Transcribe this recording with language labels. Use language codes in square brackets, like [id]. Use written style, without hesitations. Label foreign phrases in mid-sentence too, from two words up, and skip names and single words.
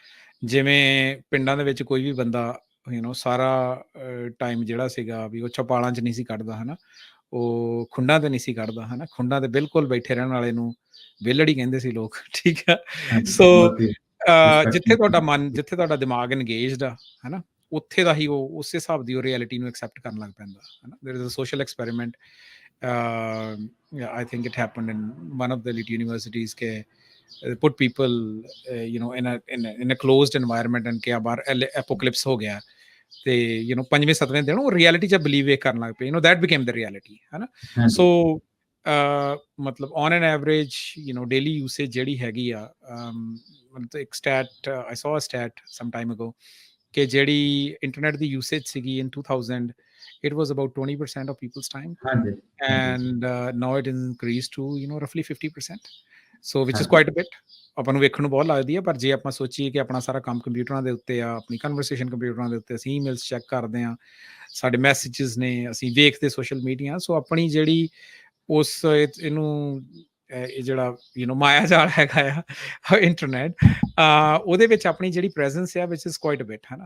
[pa] ਜਿਵੇਂ ਪਿੰਡਾਂ ਦੇ ਵਿੱਚ ਕੋਈ ਵੀ ਬੰਦਾ [en] you know [pa] ਸਾਰਾ ਟਾਈਮ ਜਿਹੜਾ ਸੀਗਾ ਵੀ ਉਹ ਛਪਾਲਾਂ 'ਚ ਨਹੀਂ ਸੀ ਕੱਢਦਾ, ਹੈ ਨਾ, ਉਹ ਖੁੰਡਾਂ 'ਤੇ ਨਹੀਂ ਸੀ ਕੱਢਦਾ, ਹੈ ਨਾ। ਖੁੰਡਾਂ 'ਤੇ ਬਿਲਕੁਲ ਬੈਠੇ ਰਹਿਣ ਵਾਲੇ ਨੂੰ ਵਿਹਲੜ ਹੀ ਕਹਿੰਦੇ ਸੀ ਲੋਕ, ਠੀਕ ਹੈ। ਸੋ ਜਿੱਥੇ ਤੁਹਾਡਾ ਮਨ, ਜਿੱਥੇ ਤੁਹਾਡਾ ਦਿਮਾਗ ਇੰਗੇਜਡ ਆ, ਹੈ ਨਾ, ਉੱਥੇ ਦਾ ਹੀ ਉਹ ਉਸੇ ਹਿਸਾਬ ਦੀ ਉਹ ਰਿਐਲਿਟੀ ਨੂੰ ਐਕਸੈਪਟ ਕਰਨ ਲੱਗ ਪੈਂਦਾ, ਹੈ ਨਾ। [en] There is a social experiment, I think it happened in one of the elite universities ke put people you know in a closed environment and ke abar apocalypse [pa] ਹੋ ਗਿਆ ਤੇ [en] you know [pa] 5ਵੇਂ 7ਵੇਂ ਦਿਨ ਉਹ reality ਚ believe ਕਰਨ ਲੱਗ ਪਏ, [en] you know that became the reality, [pa] ਹੈ ਨਾ। [en] so ਮਤਲਬ on an average you know daily usage [pa] ਜਿਹੜੀ ਹੈਗੀ ਆ ਇੱਕ [en] stat I saw a stat some time ago [pa] ਕਿ ਜਿਹੜੀ ਇੰਟਰਨੈਟ ਦੀ ਯੂਸੇਜ ਸੀਗੀ [en] ਇਨ 2000 it was about 20% of people's time, [pa] ਹਾਂਜੀ [en] and now it is increased to roughly 50%, so which is [pa] ਹਾਂਜੀ [en] quite a bit. [pa] ਆਪਾਂ ਨੂੰ ਵੇਖਣ ਨੂੰ ਬਹੁਤ ਲੱਗਦੀ ਹੈ, ਪਰ ਜੇ ਆਪਾਂ ਸੋਚੀਏ ਕਿ ਆਪਣਾ ਸਾਰਾ ਕੰਮ ਕੰਪਿਊਟਰਾਂ ਦੇ ਉੱਤੇ ਆ, ਆਪਣੀ ਕਨਵਰਸੇਸ਼ਨ ਕੰਪਿਊਟਰਾਂ ਦੇ ਉੱਤੇ, ਅਸੀਂ ਈਮੇਲਸ ਚੈੱਕ ਕਰਦੇ ਹਾਂ, ਸਾਡੇ ਮੈਸੇजेस ਨੇ, ਅਸੀਂ ਵੇਖਦੇ [en] social media, [pa] ਸੋ ਆਪਣੀ ਜਿਹੜੀ ਉਸ ਇਹਨੂੰ ਇਹ ਜਿਹੜਾ ਮਾਇਆ ਜਾਲ ਹੈਗਾ ਆ ਇੰਟਰਨੈਟ, ਉਹਦੇ ਵਿੱਚ ਆਪਣੀ ਜਿਹੜੀ ਪ੍ਰੈਜ਼ੈਂਸ ਆ [en] which is quite a bit, [pa] ਹੈ ਨਾ।